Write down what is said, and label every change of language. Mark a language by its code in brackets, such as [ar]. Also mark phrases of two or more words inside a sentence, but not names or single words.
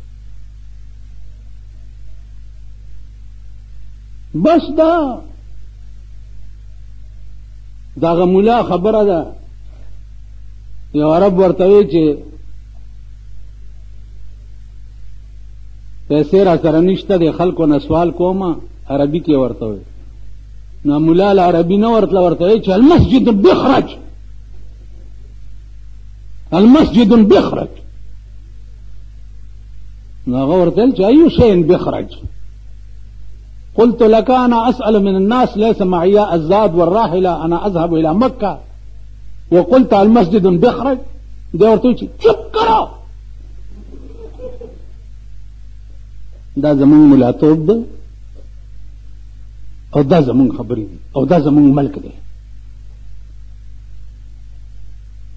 [ps] بس دغه مولا خبره ده. یو عرب ورته وی چې پیسې را سره نشته د خلکو نه سوال کومه عربي کې ورته وی. نو مولا له عربي نه ورته وی چې [ar] المسجد بخرج المسجد بخرج. [ps] نو هغه ورته ویل چې [ar] ایو شیء بخرج. قلت لك أنا أسأل من الناس ليس معي الزاد والراحلة أنا أذهب إلى مكة وقلت المسجد بخرج. [ps] دی ورته وی چې چپ کرو دا زمونږ ملاتوب ده او دا زمونږ خبرې دي او دا زمونږ ملک دی.